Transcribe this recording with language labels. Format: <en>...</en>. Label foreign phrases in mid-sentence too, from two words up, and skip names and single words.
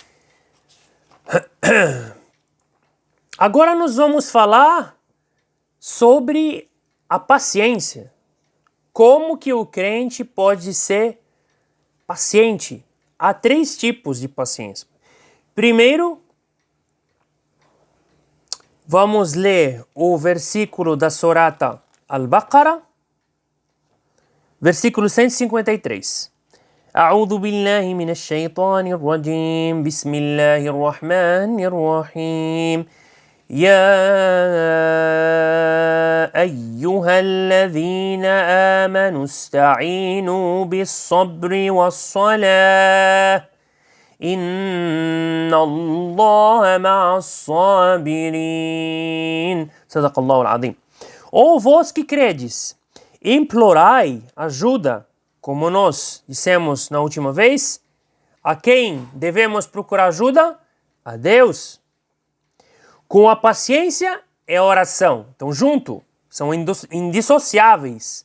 <pt>Agora nós vamos falar sobre a paciência. Como que o crente pode ser paciente? Há 3 tipos de paciência. Primeiro, vamos ler o versículo da Surata Al-Baqarah, versículo 153.</pt> <ar>أعوذ بالله من الشيطان الرجيم بسم الله الرحمن الرحيم يا أيها الذين آمنوا استعينوا بالصبر والصلاة إن الله مع الصابرين صدق الله العظيم.</ar> <pt>Ou vós que credes, implorai ajuda, como nós dissemos na última vez. A quem devemos procurar ajuda? A Deus. Com a paciência é a oração. Então, junto, são indissociáveis.</pt>